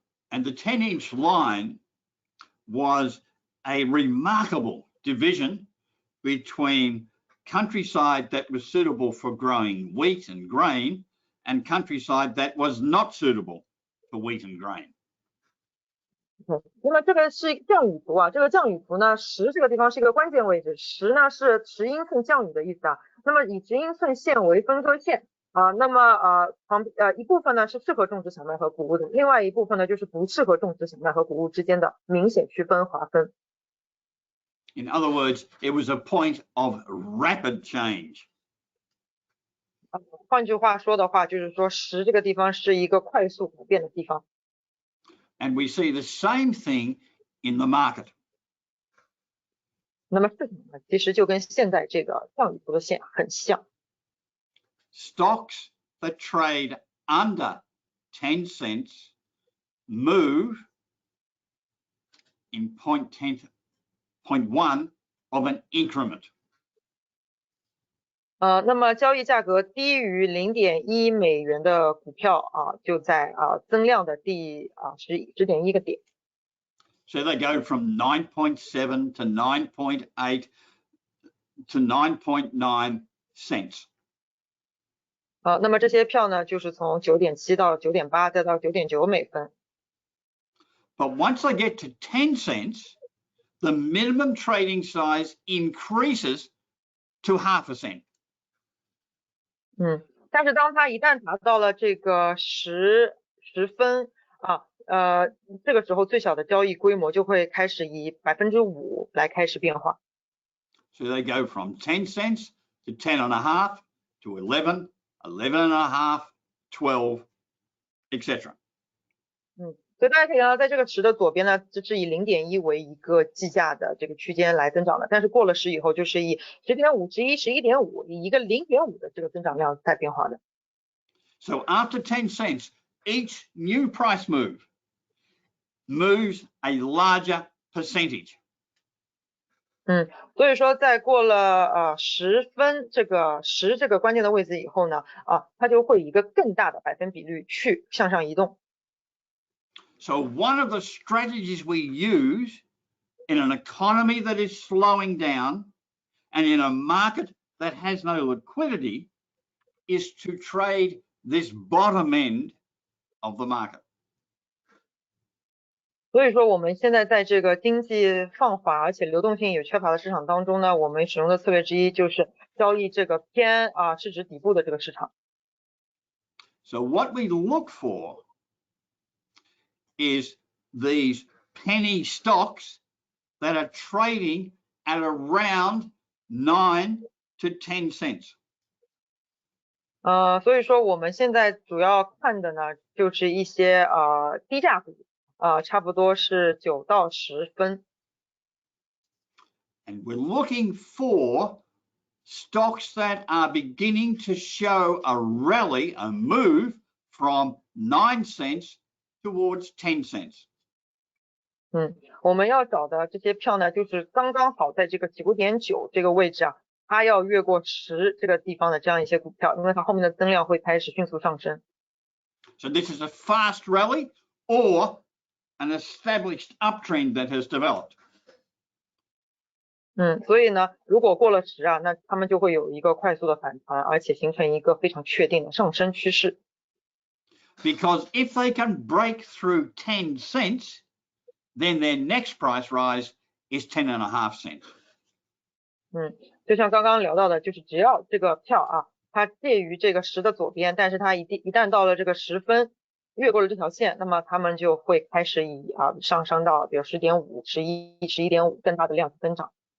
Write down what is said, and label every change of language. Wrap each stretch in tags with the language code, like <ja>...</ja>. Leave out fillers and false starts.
<en>And the 10-inch line was a remarkable division between countryside that was suitable for growing wheat and grain and countryside that was not suitable for wheat and grain.</en> <zh>那么这个是降雨图这个降雨图呢10这个地方是一个关键位置，10呢是10英寸降雨的意思那么以10英寸线为分割线那么一部分呢是适合种植小麦和谷物的，另外一部分呢就是不适合种植小麦和谷物之间的明显区分划分。</zh> <en>In other words, it was a point of rapid change.</en> <zh>换句话说的话，就是说10这个地方是一个快速改变的地方。</zh> <en>And we see the same thing in the market.</en> <zh>那么市场呢，其实就跟现在这个降雨图的线很像。</zh> <en>Stocks that trade under 10 cents move in 0.1 of an increment.</en> <zh>那么交易价格低于0.1美元的股票就在增量的第10.1个点。</zh> <en>So they go from 9.7 to 9.8 to 9.9 cents.</en> <zh>那么这些票呢，就是从9.7到9.8，再到9.9美分。</zh> <en>But once they get to 10 cents, the minimum trading size increases to half a cent.</en> <zh>但是当它一旦达到了这个10分这个时候最小的交易规模就会开始以5%来开始变化。</zh> <en>So they go from 10 cents to 10.5 to 11, 11.5, 12, etc.</en> <zh>所以大家可以看到，在这个10的左边呢，这是以0.1为一个计价的这个区间来增长的，但是过了10以后，就是以10.5、11、11.5，以一个0.5的这个增长量在变化的。</zh> <en>So after 10 cents, each new price move moves a larger percentage.</en> <zh>所以说在过了10分这个10这个关键的位置以后呢，它就会以一个更大的百分比率去向上移动。</zh> <en>So one of the strategies we use in an economy that is slowing down and in a market that has no liquidity is to trade this bottom end of the market.</en> <zh>所以说我们现在在这个经济放缓而且流动性也缺乏的市场当中呢，我们使用的策略之一就是交易这个偏市值底部的这个市场。</zh> <en>So what we look for is these penny stocks that are trading at around 9 to 10 cents.</en> <zh>所以说我们现在主要看的呢，就是一些低价股，差不多是9到10分。</zh> <en>And we're looking for stocks that are beginning to show a rally, a move from 9 cents towards 10 cents.</en> <zh>我们要找的这些票呢，就是刚刚好在这个9.9这个位置啊，它要越过10这个地方的这样一些股票，因为它后面的增量会开始迅速上升。</zh> <en>So this is a fast rally or an established uptrend that has developed.</en> <zh>所以呢，如果过了10啊，那他们就会有一个快速的反弹，而且形成一个非常确定的上升趋势。</zh> <en>Because if they can break through 10 cents, then their next price rise is 10.5 cents.</en> <zh>就像刚刚聊到的，就是只要这个票啊，它介于这个10的左边，但是它一旦到了这个10分，越过了这条线，那么他们就会开始上升到比如10.5、11、11.5更大的量增长。</zh>